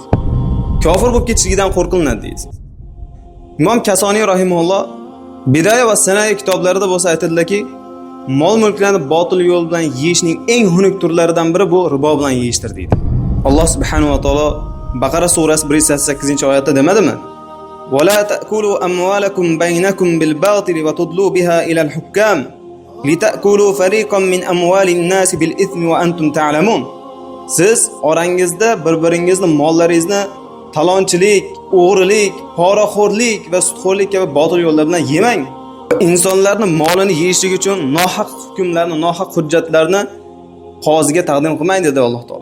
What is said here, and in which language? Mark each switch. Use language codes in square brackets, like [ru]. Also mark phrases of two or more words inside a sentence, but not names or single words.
[uz] Kofir bo'lib ketishligidan qo'rqilinadi deydi. Imom Kasoniy rahimahulloh Bidaya va Sanaya kitoblarida bo'lsa aytadilarki, mol-mulklarni botil yo'l bilan yeyishning eng xunuk turlaridan biri bu ribo bilan yeyishdir deydi. Alloh [ar] سبحانه وتعالى [uz] Baqara surasi 188-oyatda demadimi? [ar] "ولا تأكلوا أموالكم بينكم بالباطل وتدلوا بها إلى الحكام لتأكلوا فريقا من أموال الناس بالإثم وأنتم تعلمون." [uz] Siz orangizda bir-biringizni mollaringizni talonchilik, o'g'rilik, poraxo'rlik va sudxo'rlik kabi botil yo'llar bilan yemang. İnsanlarning molini yeyishlik uchun nohaq hukmlarni, nohaq hujjatlarni qoziga taqdim qilmang dedi Alloh taolo.